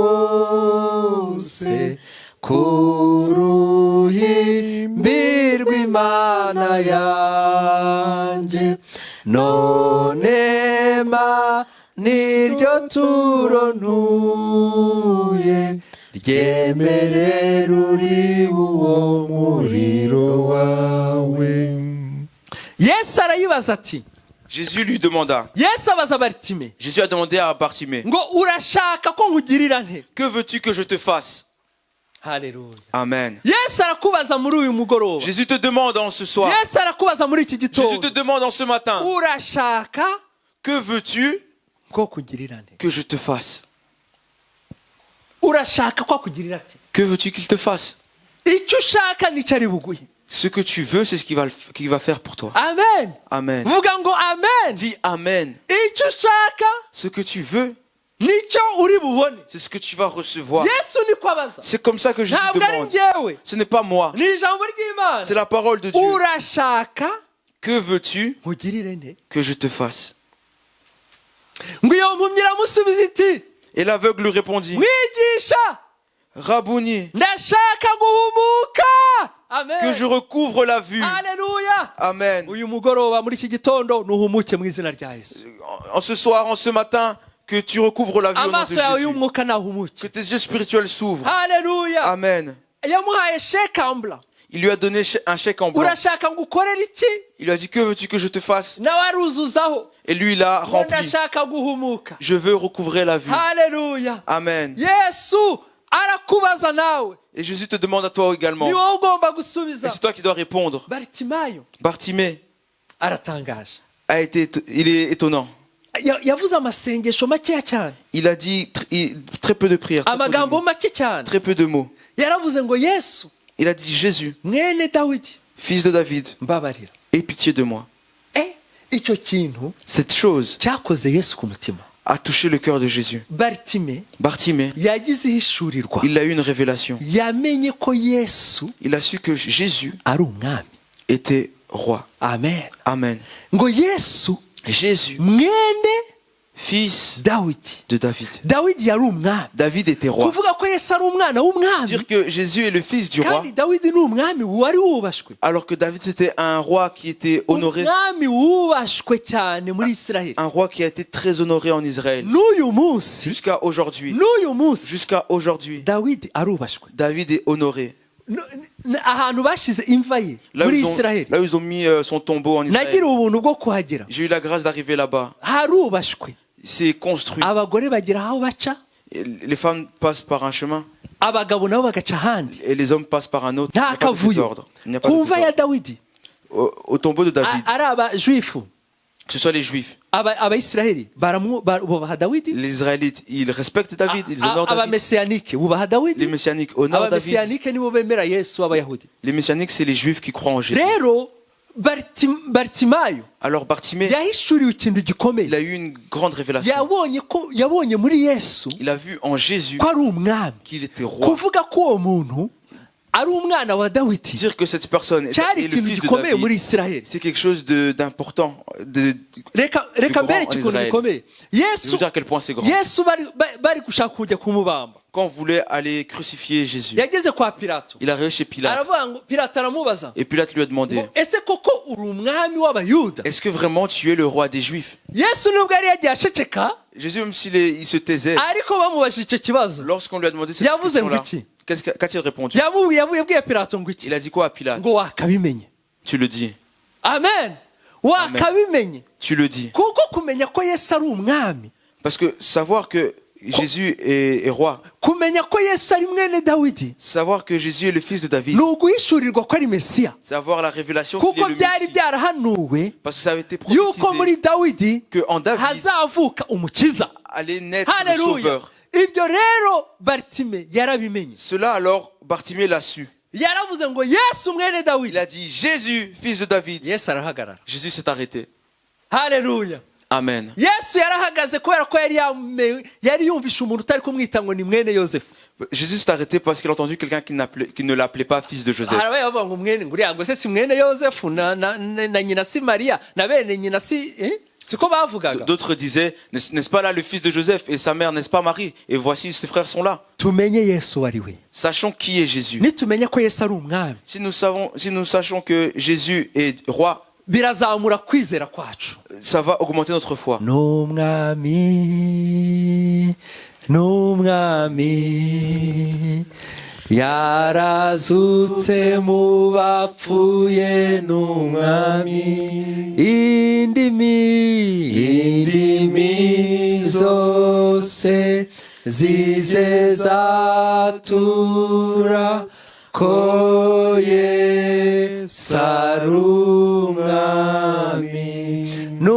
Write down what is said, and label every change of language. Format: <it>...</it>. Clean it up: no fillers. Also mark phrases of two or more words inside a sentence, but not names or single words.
<rw>wose kuruhimbi rw'imana yanjye none ma niryo turonuye ryemerera uri uwo muriro wawe yesu arayibaza ati</rw> <fr>Jésus lui demanda.</fr> <rw>yesu abaza Bartimée</rw> <fr>Jésus a demandé à Bartimée.</fr> <rw>ngo urashaka ko nkugirira nte</rw> <fr>Que veux-tu que je te fasse?</fr> <rw>haleluya</rw> <fr>Amen.</fr> <rw>yesu arakubaza muri uyu mugoroba</rw> <fr>Jésus te demande en ce soir.</fr> <rw>yesu arakubaza muri iki</rw> <fr>Jésus te</fr> <rw>gitondo</rw> <fr>demande en ce matin.</fr> <rw>urashaka</rw> <fr>Que veux-tu</fr> <rw>ko kugirira nte</rw> <fr>que je te fasse?</fr> <rw>urashaka ko akugirira ati</rw> <fr>Que veux-tu qu'il te fasse?</fr> <rw>icyo ushaka nicyo ari buguhe</rw> <fr>Ce que tu veux, c'est ce qu'il va faire pour toi.</fr> <rw>amen</rw> <fr>Amen.</fr> <rw>vuga ngo amen</rw> <fr>Dis Amen.</fr> <rw>icyo ushaka</rw> <fr>Ce que tu veux,</fr> <rw>nicyo uri bubone</rw> <fr>c'est ce que tu vas recevoir.</fr> <rw>yesu niko abaza</rw> <fr>C'est comme ça que Jésus</fr> <rw>ntabwo ari</rw> <fr>demande.</fr> <rw>njyewe</rw> <fr>Ce n'est pas moi.</fr> <rw>ni ijambo ry'imana</rw> <fr>C'est la parole de Dieu.</fr> <rw>urashaka</rw> <fr>Que veux-tu</fr> <rw>nkugirire nte</rw> <fr>que je te fasse?</fr> <rw>ngo iyo mpumyi iramusubiza iti</rw> <fr>Et l'aveugle lui répondit.</fr> <rw>mwigisha</rw> <fr>Rabouni,</fr> <rw>ndashaka guhumuka amen</rw> <fr>que je recouvre la vue.</fr> <rw>haleluya</rw> <fr>Amen.</fr> <rw>uyu mugoroba muri iki gitondo nuhumuke mu izina rya yesu</rw> <fr>En ce soir, en ce matin, que tu recouvres la vue au nom de</fr> <rw>amaso yawe</rw> <fr>Jésus.</fr> <rw>y'umwuka nahumuke</rw> <fr>Que tes yeux spirituels s'ouvrent.</fr> <rw>haleluya</rw> <fr>Amen.</fr> <rw>yamuhaye shekambura</rw> <fr>Il lui a donné un chèque en blanc.</fr> <rw>urashaka ngo ukorere iki</rw> <fr>Il lui a dit, que veux-tu que je te fasse?</fr> <rw>nawe aruzuzaho</rw> <fr>Et lui, il a</fr> <rw>ngo</rw> <fr>rempli.</fr> <rw>ndashaka guhumuka</rw> <fr>Je veux recouvrer la vue.</fr> <rw>haleluya</rw> <fr>Amen.</fr> <rw>yesu arakubaza nawe</rw> <fr>Et Jésus te demande à toi également.</fr> <rw>ni wowe ugomba</rw> <fr>Et</fr> <rw>gusubiza</rw> <fr>c'est toi qui dois répondre.</fr> <rw>baritimayo</rw> <fr>Bartimée</fr> <rw>aratangaje</rw> <fr>il est étonnant.</fr> <rw>yavuze amasengesho makeya cyane</rw> <fr>Il a dit très peu de prières,</fr> <rw>amagambo make cyane</rw> <fr>très peu de mots.</fr> <rw>yaravuze ngo yesu</rw> <fr>Il a dit, Jésus,</fr> <rw>mwene dawidi</rw> <fr>fils de David,</fr> <rw>mbabarira</rw> <fr>aie pitié de moi.</fr> <rw>icyo kintu</rw> <fr>Cette chose</fr> <rw>cyakoze yesu ku mutima</rw> <fr>a touché le cœur de Jésus.</fr> <rw>baritime</rw> <fr>Bartimée,</fr> <rw>yagize ihishurirwa</rw> <fr>il a eu une révélation.</fr> <rw>yamenye ko yesu</rw> <fr>Il a su que Jésus</fr> <rw>ari umwami</rw> <fr>était roi.</fr> <rw>amen</rw> <fr>Amen.</fr> <rw>ngo yesu</rw> <fr>Jésus,</fr> <rw>mwene</rw> <fr>fils</fr> <rw>dawidi</rw> <fr>de David.</fr> <rw>dawidi yari umwami</rw> <fr>David était roi.</fr> <rw>kuvuga ko yesu ari umwana w'umwami</rw> <fr>Dire que Jésus est le fils du roi,</fr> <rw>kandi dawidi ni umwami wari wubashwe</rw> <fr>alors que David c'était un roi qui était honoré,</fr> <rw>umwami wubashwe cyane muri isiraheli</rw> <fr>un roi qui a été très honoré en Israël.</fr> <rw>n'uyu munsi</rw> <fr>Jusqu'à aujourd'hui.</fr> <rw>n'uyu munsi</rw> <fr>Jusqu'à aujourd'hui.</fr> <rw>dawidi arubashwe</rw> <fr>David est honoré.</fr> <rw>ahantu bashyize imva ye muri isiraheli</rw> <fr>Là où ils ont mis son tombeau en Israël.</fr> <rw>nagira ubuntu bwo kuhagera</rw> <fr>J'ai eu la grâce d'arriver là-bas.</fr> <rw>harubashwe</rw> <fr>C'est construit.</fr> <rw>abagore bagira aho baca</rw> <fr>Et les femmes passent par un chemin</fr> <rw>abagabo nabo bagaca ahandi</rw> <fr>et les hommes passent par un autre. Il n'y</fr> <rw>nta</rw> <fr>a pas de</fr> <rw>kavuyo</rw> <fr>désordre. Il n'y a pas</fr> <rw>ku</rw> <fr>de</fr> <rw>mva ya</rw> <fr>désordre.</fr> <rw>dawidi</rw> <fr>Au tombeau de David,</fr> <rw>ari abajuifu</rw> <fr>que ce soit les Juifs,</fr> <rw>abayisiraheli bubaha dawidi</rw> <fr>les Israélites, ils respectent David, ils honorent David.</fr> <rw>abamesiyanike bubaha</rw> <fr>Les</fr> <rw>dawidi</rw> <fr>Messianiques honorent David.</fr> <rw>abamesiyanike nibo bemera yesu w'abayahudi</rw> <fr>Les Messianiques, c'est les Juifs qui croient en Jésus.</fr> <rw>rero baritimayo</rw> <fr>Alors Bartimée,</fr> <rw>yahishuriwe ikintu</rw> <fr>il</fr> <rw>gikomeye</rw> <fr>a eu une grande révélation.</fr> <rw>yabonye muri yesu</rw> <fr>Il a vu en Jésus</fr> <rw>ko ari umwami</rw> <fr>qu'il était roi.</fr> <rw>kuvuga ko uwo muntu ari umwana wa dawidi</rw> <fr>Dire que cette personne</fr> <rw>cyari</rw> <fr>est le</fr> <rw>ikintu</rw> <fr>fils de</fr> <rw>gikomeye muri</rw> <fr>David,</fr> <rw>isiraheli</rw> <fr>c'est quelque chose d'important.</fr> <rw>reka</rw> <fr>grand</fr> <rw>mbere</rw> <fr>en</fr> <rw>ikintu</rw> <fr>Israël.</fr> <rw>gikomeye</rw> <fr>Je veux</fr> <rw>yesu</rw> <fr>dire à quel point c'est grand.</fr> <rw>yesu bari gushaka kujya kumubamba</rw> <fr>Quand on voulait aller crucifier Jésus,</fr> <rw>yageze kwa pilato</rw> <fr>il arrive chez Pilate.</fr> <rw>aravuga ngo pilato aramubaza</rw> <fr>Et Pilate lui a demandé,</fr> <rw>ngo ese koko uri umwami w'abayuda</rw> <fr>est-ce que vraiment tu es le roi des Juifs?</fr> <rw>yesu nubwo yari yagiye aceceka</rw> <fr>Jésus, même il se taisait,</fr> <rw>ariko bamubajije icyo kibazo</rw> <fr>lorsqu'on lui a demandé cette</fr> <rw>yavuze ngo</rw> <fr>question-là,</fr> <rw>iki</rw> <fr>qu'a-t-il répondu?</fr> <rw>yabwiye Pilato ngo iki</rw> <fr>Il a dit quoi à Pilate?</fr> <rw>ngo wakabimenye.</rw> <fr>Tu le dis.</fr> <rw>Amen. Wakabimenye.</rw> <fr>Tu le dis.</fr> <rw>kuko kumenya ko Yesu ari umwami,</rw> <fr>Parce que savoir que Jésus est roi,</fr> <rw>kumenya ko Yesu ari mwene Dawidi,</rw> <fr>savoir que Jésus est le fils de David,</fr> <rw>ni uguhishurirwa ko ari Mesiya,</rw> <fr>savoir la révélation qu'il</fr> <rw>kuko</rw> <fr>est le</fr> <rw>byari</rw> <fr>Messie.</fr> <rw>byarahanuwe</rw> <fr>Parce que ça avait été</fr> <rw>yuko muri</rw> <fr>prophétisé</fr> <rw>Dawidi</rw> <fr>qu'en David</fr> <rw>hazavuka umukiza.</rw> <fr>allait naître le</fr> <rw>Haleluya.</rw> <fr>Sauveur.</fr> <rw>Ibyo rero Bartime yarabimenye.</rw> <fr>Cela alors, Bartimée l'a su.</fr> <rw>Yaravuze ngo Yesu mwene</rw> <fr>Il</fr> <rw>Dawidi.</rw> <fr>a dit Jésus, fils de David.</fr> <rw>Yesu arahagarara.</rw> <fr>Jésus s'est arrêté.</fr> <rw>Haleluya.</rw> <fr>Amen.</fr> <rw>Yesu yarahagaze kubera ko yari yumvishe umuntu utari kumwita ngo ni mwene Yosefu.</rw> <fr>Jésus s'est arrêté parce qu'il a entendu quelqu'un qui ne l'appelait pas fils de Joseph.</fr> <rw>Harabaye bavuga ngo mwene nguriya ngo se si mwene Yosefu na nyina si Maria na bene nyina si siko bavugaga.</rw> <fr>D'autres disaient, n'est-ce pas là le fils de Joseph et sa mère, n'est-ce pas Marie? Et voici ses frères sont là.</fr> <rw>Tumenye Yesu ari we.</rw> <fr>Sachons qui est Jésus.</fr> <rw>Nitumenya ko Yesu ari umwami,</rw> <fr>Si nous sachons que Jésus est roi,</fr> <rw>birazamura kwizera kwacu.</rw> <fr>ça va augmenter notre foi.</fr> <rw>N'umwami yarazutse mu bapfuye, n'umwami indimi zose zizezatura ko Yesu ari umwami.</rw>